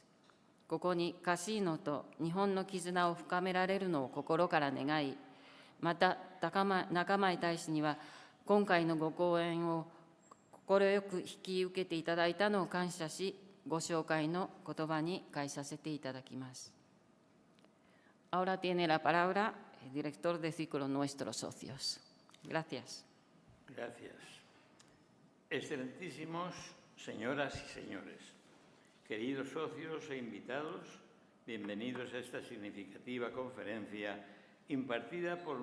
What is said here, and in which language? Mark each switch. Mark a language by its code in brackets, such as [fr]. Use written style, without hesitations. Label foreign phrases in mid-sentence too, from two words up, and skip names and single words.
[ja] ここにカシーノと日本の絆を深められるのを心から願い、また仲間大使には今回のご講演を快く引き受けていただいたのを感謝し、ご紹介の言葉に返させていただきます。 [es] Ahora tiene la palabra el director de ciclo Nuestros Socios. Gracias. Gracias. Excelentísimos señoras y señores, queridos socios e invitados, bienvenidos a esta significativa conferencia impartida por